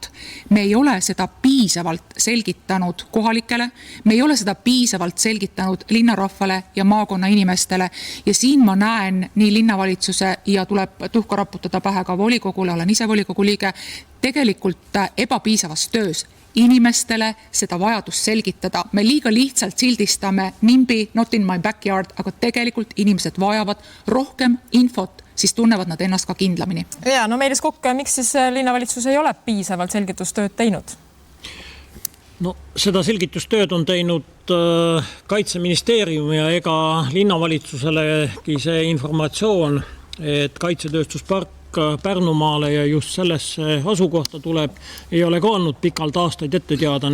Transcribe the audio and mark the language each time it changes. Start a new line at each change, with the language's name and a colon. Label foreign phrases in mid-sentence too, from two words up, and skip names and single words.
Estonian: Me ei ole seda piisavalt selgitanud kohalikele, me ei ole seda piisavalt selgitanud linnarahvale ja maakonna inimestele ja siin ma näen nii linnavalitsuse ja tuleb tuhka raputada pähe ka volikogule, olen ise volikogu liige, tegelikult ebapiisavas töös inimestele seda vajadust selgitada. Me liiga lihtsalt sildistame NIMBY,
English: not in my backyard,
Estonian: aga tegelikult inimesed vajavad rohkem infot, siis tunnevad nad ennast ka kindlamini. Ja, Meelis Kokk, miks siis linnavalitsus ei ole piisavalt selgitustööd teinud? No, seda selgitustööd on teinud Kaitseministeerium ja ega linnavalitsuselegi see informatsioon, et kaitsetööstuspark Pärnumaale ja just sellesse asukohta tuleb, ei ole ka olnud pikalt aastaid ette teada.